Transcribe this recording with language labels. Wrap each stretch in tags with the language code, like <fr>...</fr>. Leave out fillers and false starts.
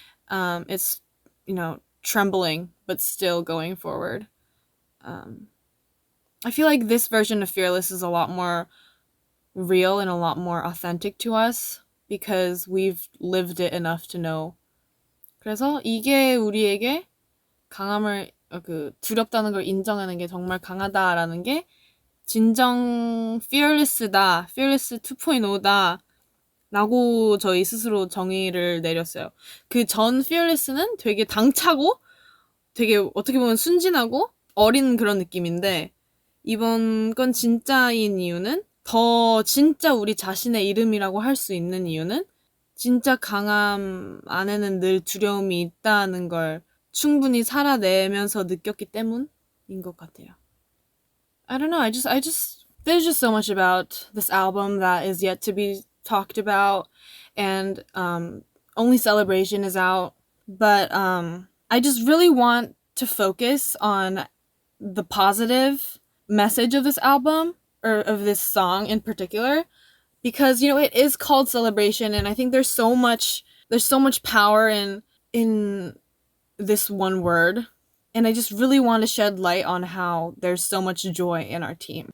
<en>It's, trembling, but still going forward. I feel like this version of Fearless is a lot more real and a lot more authentic to us because we've lived it enough to know.</en> <ko>그래서 이게 우리에게 강함을 두렵다는 걸 인정하는 게 정말 강하다라는 게 진정 fearless다, fearless 2.0다 라고 저희 스스로 정의를 내렸어요. 그 전 fearless는 되게 당차고 되게 어떻게 보면 순진하고 어린 그런 느낌인데 이번 건 진짜인 이유는 더 진짜 우리 자신의 이름이라고 할 수 있는 이유는 진짜 강함 안에는 늘 두려움이 있다는 걸 충분히 살아내면서 느꼈기 때문인 것 같아요.</ko> <en>I don't know. I just there's just so much about this album that is yet to be talked about, and only Celebration is out. But I just really want to focus on the positive message of this album, or of this song in particular, because it is called Celebration, and I think there's so much power in this one word, and I just really want to shed light on how there's so much joy in our team.</en>